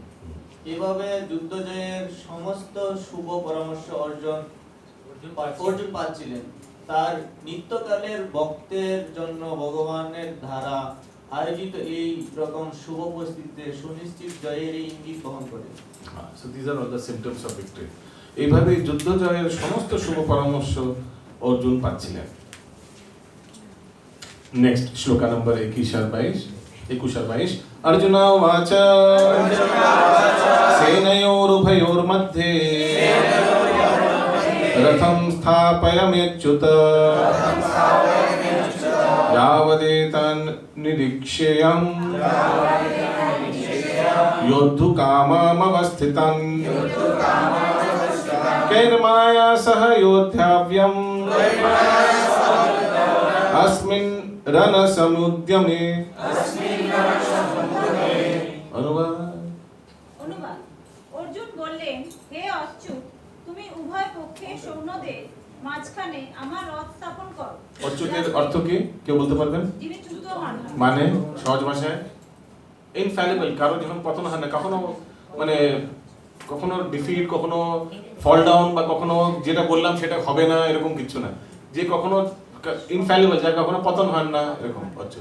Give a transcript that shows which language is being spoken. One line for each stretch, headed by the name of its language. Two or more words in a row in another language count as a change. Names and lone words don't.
Bangla: এভাবে যুদ্ধ জয়ের সমস্ত শুভ পরামর্শ অর্জুন পাচ্ছিলেন। তার নিত্যকালের ভক্তের জন্য ভগবানের ধারা আয়োজিত এই রকম শুভ পরিস্থিতিতে সুনিশ্চিত জয়ের এই ইঙ্গিত বহন করে।
English: So these are all the symptoms of victory.
Bangla: এইভাবে যুদ্ধ জয়ের সমস্ত শুভ পরামর্শ অর্জুন পাচ্ছিলেন। নেক্সট শ্লোকা নম্বর 21 আর 22।
Sanskrit: अर्जुना उवाच सेनयोरुभयोर्मध्ये रथं स्थापयाम्यच्युत यावदेतान् निरीक्ष्येयम् योद्धुकामामवस्थितम् कैर्माया सह योद्धाव्यम् अस्मिन् रणसमुद्यमे।
Bangla: অনুবাদ। অর্জুন বললেন, হে অচ্যুত, তুমি উভয় পক্ষে সৈন্যদের মাঝখানে আমার রথ স্থাপন করো। অচ্যুতের অর্থ কি কেউ বলতে পারবেন? যিনি যুদ্ধমান। মানে সহজ ভাষায় ইনফ্যালিবল, কারো যখন পতন হয় না, কখনো মানে কখনো ডিফিট, কখনো
English: fall down,
Bangla: বা কখনো যেটা বললাম সেটা হবে না এরকম কিছু না, যে কখনো ইনফ্যালিবল, যার কখনো পতন হয় না, এরকম অচ্যুত।